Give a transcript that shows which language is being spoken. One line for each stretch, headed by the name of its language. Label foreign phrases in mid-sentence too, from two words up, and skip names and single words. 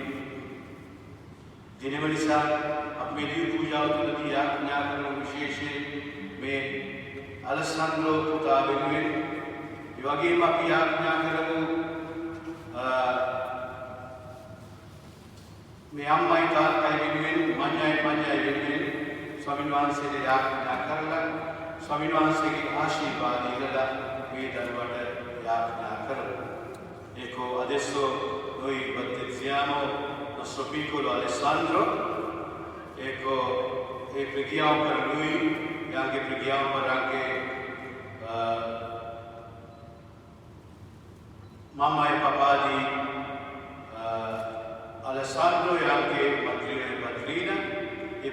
Sinhala: දිනම නිසා අපි මේ දිව්‍ය පූජාව තුළදී යාඥා කරන විශේෂයෙන් මේ අලෙසාන්ද්‍රෝ පුතා වෙනුවෙන් ඒ වගේම අපි යාඥා කරමු මේ අම්මයි තාත්තයි වෙනුවෙන් මඤ්ඤයි වෙනුවෙන් ස්වාමීන් වහන්සේට යාඥා කරලා ස්වාමීන් වහන්සේගේ ආශිර්වාද ඉල්ලලා මේ දරුවට යාඥා කරමු.
Italian: Ecco, adesso noi battezziamo nostro piccolo Alessandro, ecco, e preghiamo per lui e anche preghiamo per anche mamma e papà di Alessandro e anche madrina e padrina, e